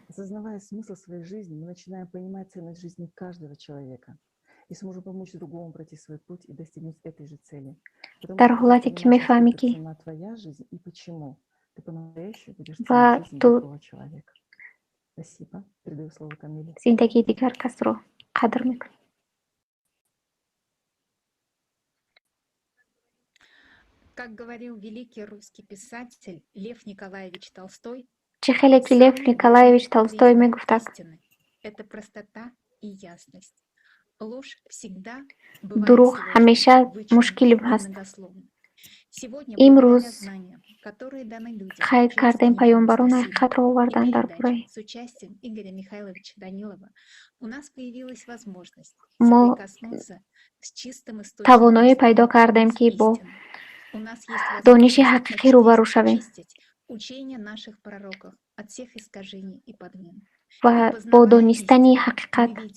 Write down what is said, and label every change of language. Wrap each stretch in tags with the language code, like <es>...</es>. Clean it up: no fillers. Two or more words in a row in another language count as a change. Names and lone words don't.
<tg>дар ҳолате, ки мефаҳмӣ, ки ва ту зиндагии дигар касро қадр мекунӣ.</tg> <ru>Как говорил великий русский писатель Лев Николаевич Толстой,</ru> <tg>чӣ хеле ки Лев Николаевич Толстой мегуфтад,</tg> <ru>это простота и ясность. Ложь всегда</ru> <tg>дурӯғ ҳамеша мушкил ҳаст. Имрӯз қайд кардем, паёмбарон ҳақиқатро оварданд дар бораи мо тавоноӣ пайдо кардем, ки бо дониши ҳақиқӣ рӯбарӯ шавем ва бо донистани ҳақиқат.</tg>